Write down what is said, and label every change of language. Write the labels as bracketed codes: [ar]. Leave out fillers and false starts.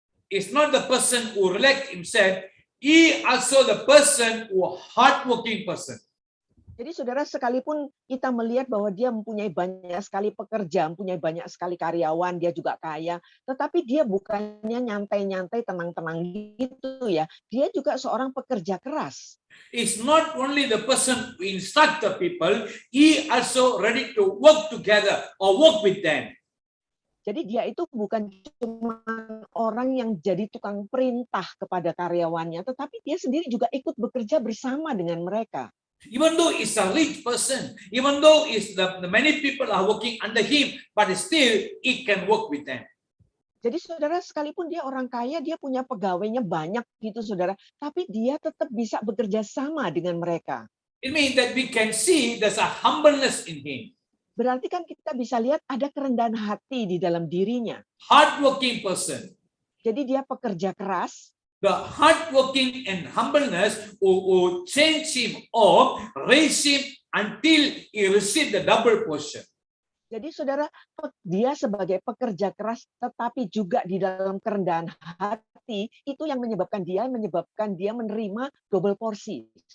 [en] It's not the person who relax himself. He also the person who hardworking person. [id] Jadi saudara, sekalipun kita melihat bahwa dia mempunyai banyak sekali pekerja, mempunyai banyak sekali karyawan, dia juga kaya, tetapi dia bukannya nyantai-nyantai, tenang-tenang gitu ya. Dia juga seorang pekerja keras. [en] It's not only the person who instruct the people, he also ready to work together or work with them. [id] Jadi dia itu bukan cuma orang yang jadi tukang perintah kepada karyawannya, tetapi dia sendiri juga ikut bekerja bersama dengan mereka. [en] Even though he's a rich person, even though the many people are working under him, but still he can work with them. [id] Jadi saudara, sekalipun dia orang kaya, dia punya pegawainya banyak gitu saudara, tapi dia tetap bisa bekerja sama dengan mereka. [en] It means that we can see there's a humbleness in him. [id] Berarti kan kita bisa lihat ada kerendahan hati di dalam dirinya. [en] Hardworking person. [id] Jadi dia pekerja keras. [en] The hardworking and humbleness will change him or raise him until he receive the double portion. [id] Jadi saudara, dia sebagai pekerja keras tetapi juga di dalam kerendahan hati itu yang menyebabkan dia menerima double porsi.